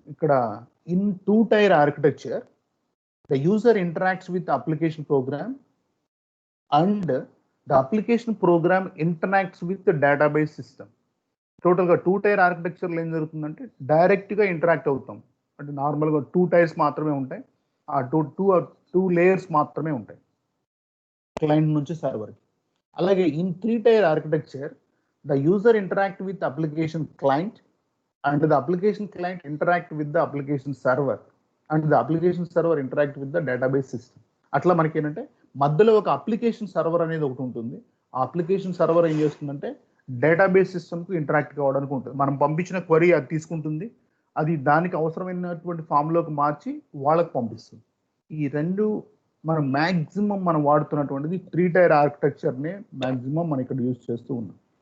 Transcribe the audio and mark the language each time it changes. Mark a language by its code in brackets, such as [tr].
[en] ఇక్కడ in 2 tier architecture the user interacts with application program and the application program interacts with database system. [te] టోటల్గా 2 tyre ఆర్కిటెక్చర్లో ఏం జరుగుతుందంటే డైరెక్ట్గా ఇంటరాక్ట్ అవుతాం. అంటే నార్మల్గా 2 టైర్స్ మాత్రమే ఉంటాయి. ఆ టూ లేయర్స్ మాత్రమే ఉంటాయి క్లయింట్ నుంచి సర్వర్కి. [en] అలాగే in 3 tier architecture the user interact with application client and the application client interact with the application server and the application server interact with the database system. [te] అట్లా మనకి ఏంటంటే మధ్యలో ఒక అప్లికేషన్ సర్వర్ అనేది ఒకటి ఉంటుంది. ఆ అప్లికేషన్ సర్వర్ ఏం చేస్తుందంటే డేటాబేస్ సిస్టమ్కి ఇంటరాక్ట్ కావడానికి ఉంటుంది. మనం పంపించిన క్వరీ అది తీసుకుంటుంది, అది దానికి అవసరమైనటువంటి ఫామ్లోకి మార్చి వాళ్ళకి పంపిస్తుంది. ఈ రెండు మనం మ్యాక్సిమం మనం వాడుతున్నటువంటిది 3 టైర్ ఆర్కిటెక్చర్నే మ్యాక్సిమం మనం ఇక్కడ యూజ్ చేస్తూ ఉన్నాం.